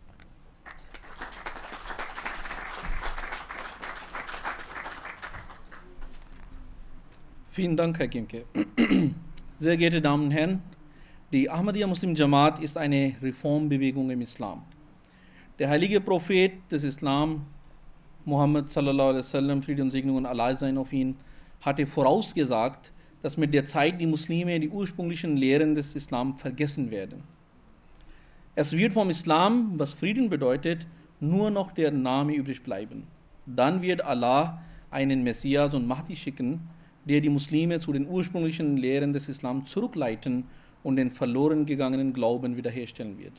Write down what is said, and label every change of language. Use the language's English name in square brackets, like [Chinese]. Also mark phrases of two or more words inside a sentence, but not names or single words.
[German] Vielen Dank, Herr Giemke. Sehr geehrte Damen und Herren, die Ahmadiyya Muslim Jamaat ist eine Reformbewegung im Islam. Der heilige Prophet des Islam, [Arabic] Muhammad صلى الله عليه وسلم, [German] Friede und Segnung und Allah sein auf ihn, hatte vorausgesagt, dass mit der Zeit die Muslime die ursprünglichen Lehren des Islam vergessen werden. Es wird vom Islam, was Frieden bedeutet, nur noch der Name übrig bleiben. Dann wird Allah einen Messias und Mahdi schicken, der die Muslime zu den ursprünglichen Lehren des Islam zurückleiten und den verloren gegangenen Glauben wiederherstellen wird.